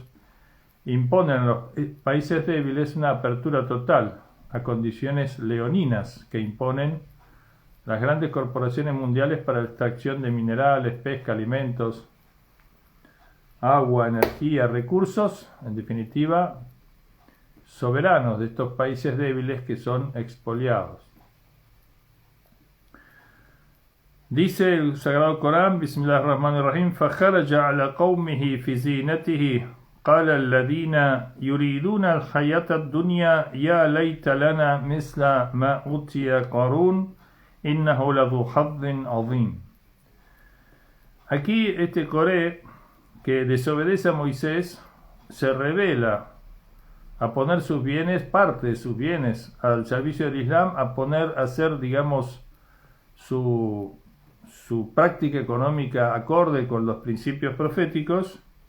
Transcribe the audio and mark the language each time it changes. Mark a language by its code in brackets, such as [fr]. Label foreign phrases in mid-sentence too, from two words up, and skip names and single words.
[es] Imponen a los países débiles una apertura total a condiciones leoninas que imponen las grandes corporaciones mundiales para la extracción de minerales, pesca, alimentos, agua, energía, recursos, en definitiva, soberanos de estos países débiles que son expoliados. Dice el Sagrado Corán, [ar] Bismillahirrahmanirrahim, فَخَرَجَ عَلَى قَوْمِهِ فِي زِينَتِهِ قال الذين يريدون الحياة الدنيا يا ليت لنا مثل ما أوتي قارون إنه لذو حظ عظيم. [es] Aquí este Coré, que desobedece a Moisés, se revela a poner sus bienes, parte de sus bienes, al servicio del Islam, a hacer, digamos, su práctica económica acorde con los principios proféticos.